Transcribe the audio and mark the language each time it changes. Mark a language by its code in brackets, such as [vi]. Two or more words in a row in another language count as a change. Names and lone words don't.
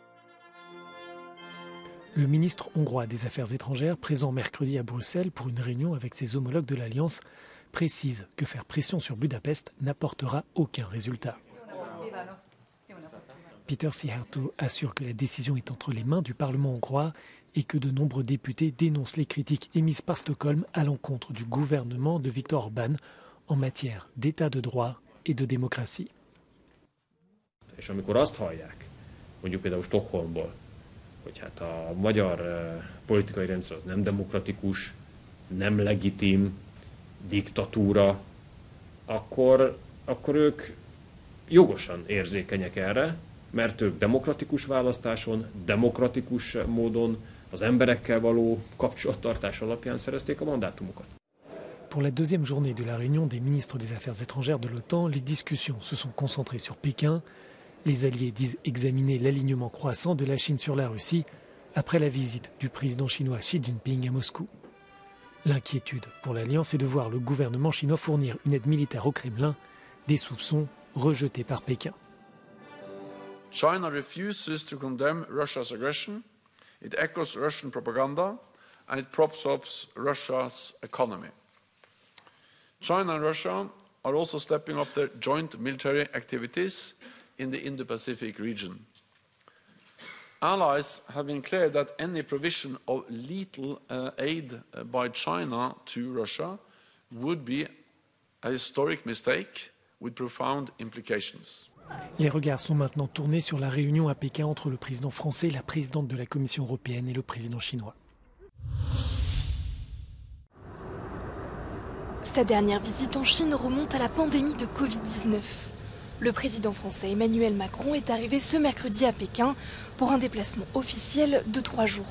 [fr] Le ministre hongrois des Affaires étrangères, présent mercredi à Bruxelles pour une réunion avec ses homologues de l'Alliance, précise que faire pression sur Budapest n'apportera aucun résultat. Peter Szijjártó assure que la décision est entre les mains du Parlement hongrois et que de nombreux députés dénoncent les critiques émises par Stockholm à l'encontre du gouvernement de Viktor Orbán en matière d'état de droit et de démocratie. [hu] És amikor azt hallják, mondjuk például Stockholmból, hogy hát a magyar politikai rendszer az nem demokratikus, nem legitim, diktatúra, akkor ők jogosan érzékenyek erre, mert ők demokratikus választáson, demokratikus módon, az emberekkel való kapcsolattartás alapján szerezték a mandátumokat. [fr] Pour la deuxième journée de la réunion des ministres des Affaires étrangères de l'OTAN, les discussions se sont concentrées sur Pékin. Les alliés disent examiner l'alignement croissant de la Chine sur la Russie après la visite du président chinois Xi Jinping à Moscou. L'inquiétude pour l'Alliance est de voir le gouvernement chinois fournir une aide militaire au Kremlin, des soupçons rejetés par Pékin. [en] China refuses to condemn Russia's aggression, it echoes Russian propaganda, and it props up Russia's economy. China and Russia are also stepping up their joint military activities in the Indo-Pacific region. Allies have been clear that any provision of lethal aid by China to Russia would be a historic mistake with profound implications. [fr] Les regards sont maintenant tournés sur la réunion à Pékin entre le président français, la présidente de la Commission européenne et le président chinois. Sa dernière visite en Chine remonte à la pandémie de Covid-19. Le président français Emmanuel Macron est arrivé ce mercredi à Pékin pour un déplacement officiel de 3 jours.